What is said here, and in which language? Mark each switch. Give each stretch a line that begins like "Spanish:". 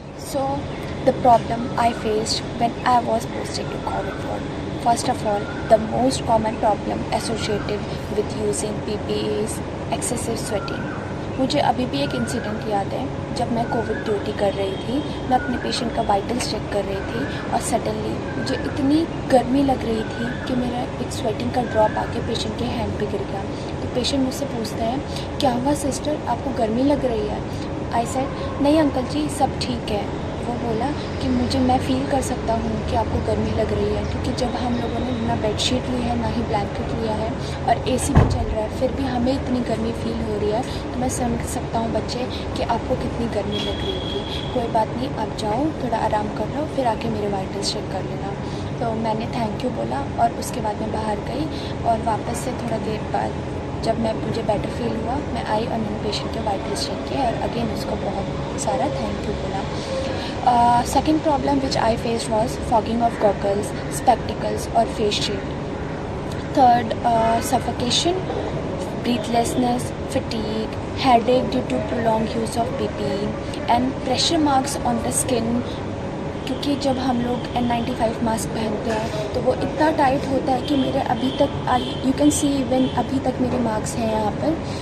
English: So the problem I faced when I was posted to COVID ward. First of all, the most common problem associated with using PPE is excessive sweating.
Hindi: मुझे अभी भी एक incident याद है, जब मैं Covid duty कर रही थी, मैं अपने पेशेंट का वाइटल्स चेक कर रही थी और सडनली मुझे इतनी गर्मी लग रही थी कि मेरा एक स्वेटिंग का ड्रॉप आके पेशेंट के हैंड पे गिर गया। तो पेशेंट मुझसे पूछते हैं, क्या हुआ सिस्टर, आपको गर्मी लग रही है?
English: I said
Hindi: नहीं अंकल जी, सब ठीक है। वो बोला कि मैं फ़ील कर सकता हूँ कि आपको गर्मी लग रही है, क्योंकि जब हम लोगों ने ना बेडशीट ली है ना ही ब्लैंकेट लिया है और एसी भी चल रहा है, फिर भी हमें इतनी गर्मी फ़ील हो रही है। तो मैं समझ सकता हूँ बच्चे कि आपको कितनी गर्मी लग रही होगी। कोई बात नहीं, आप जाओ थोड़ा आराम कर लो, फिर आके मेरे वाइटल्स चेक कर लेना। तो मैंने थैंक यू बोला और उसके बाद मैं बाहर गई और वापस से थोड़ा देर बाद जब मुझे बेटर फील हुआ, मैं आई और मैंने पेशेंट के वाइटल्स चेक किए और अगेन उसको बहुत सारा थैंक यू बोला।
English: Second problem which I faced was fogging of goggles, spectacles or face shield. Third, suffocation, breathlessness, fatigue, headache due to prolonged use of PPE and pressure marks on the skin,
Hindi: क्योंकि जब हम लोग N95 mask पहनते हैं तो वो इतना tight होता है कि मेरे अभी तक
English: you can see even
Hindi: अभी तक मेरे मार्क्स हैं यहाँ पर।